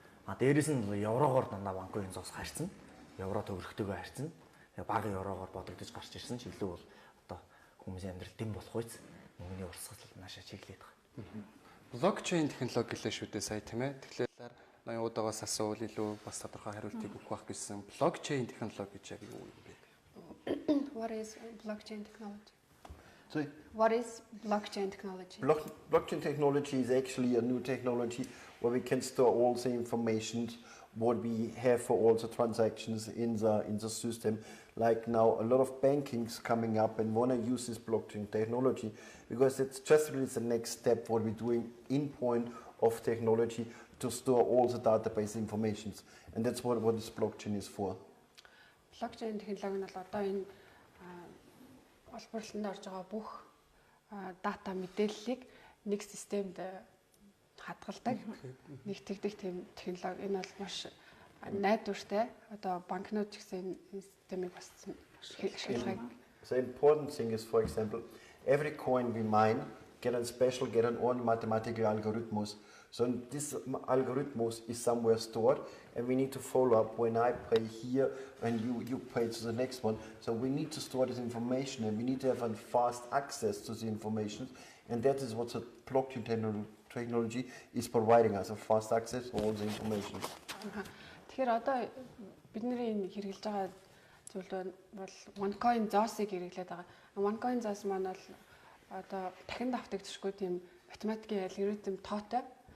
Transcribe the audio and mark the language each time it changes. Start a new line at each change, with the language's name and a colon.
Mongolian: Дээрээс нь еврогоор дандаа OneCoin зоос харьцсан. Евро төгрөгтэйгээ харьцсан. Тэгээ бага еврогоор бодогдож гарч ирсэн ч илүү бол одоо хүмүүсийн амьдрал дэм болох үйс мөнгөний урсгал наашаа чиглээд байгаа. Блокчейн технологи гэлээ шүү дээ сая тийм ээ. Тэгэхээр ноёудагаас асуувал илүү бас тодорхой хариултыг өгөх байх гэсэн. Блокчейн технологи гэж яг юу юм бэ?
English: What is blockchain technology? Sorry? What is blockchain technology? Blockchain technology is actually a new technology where we can store all the information what we have for all the transactions in the system. Like now, a lot of banking's coming up and want to use this blockchain technology because it's just really the next step what we're doing in point of technology to store all the database informations, and that's what this blockchain is for.
Mongolian: Blockchain технологи нь бол одоо энэ олборлолтод орж байгаа бүх дата мэдээллийг нэг системд хадгалдаг. Нэгтгэдэг тийм технологи. Энэ бол маш найдвартай. Одоо банкнууд ч гэсэн энэ системийг бас ашигладаг.
English: The important thing is, for example, every coin we mine get an own mathematical algorithms. So this algorithmus is somewhere stored, and we need to follow up when I pay here and you pay to the next one. So we need to store this information, and we need to have a fast access to the information, and that is what the blockchain technology is providing us, a fast access to all the information.
Mongolian: Тэгэхээр одоо бидний энэ хэрэгжилж байгаа зүйл бол OneCoin ZOS-ыг хэрэглээд байгаа. OneCoin ZOS маань бол одоо дахин давтагдчихгүй тийм математикийн алгоритм тоотой.